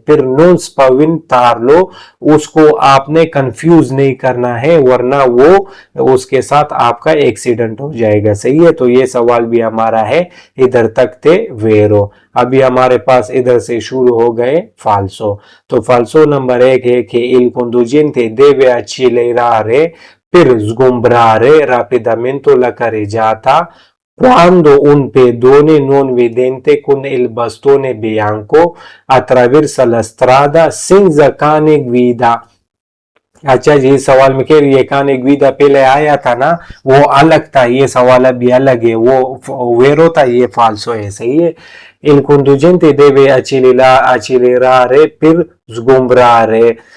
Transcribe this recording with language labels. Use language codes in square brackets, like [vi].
[hi] फिर नॉन स्पाविंटार्लो, उसको आपने कंफ्यूज नहीं करना है, वरना वो उसके साथ आपका एक्सीडेंट हो जाएगा, सही है। तो ये सवाल भी हमारा है इधर तक थे वेरो। अभी हमारे पास इधर से शुरू हो गए फाल्सो। तो फाल्सो नंबर 1 है कि [it] il conducente deve accelerare per sgombrare rapidamente la carreggiata quando un pedone non vedente con il bastone bianco attraversa la strada senza cane guida। [hi] अच्छा जी, सवाल में कह रही है काने ग्वीदा पहले आया था ना, वो अलग था, ये सवाल अभी अलग है, वो वेरो था, ये फाल्सो है, सही है। [it] il conducente deve accelerare per sgombrare,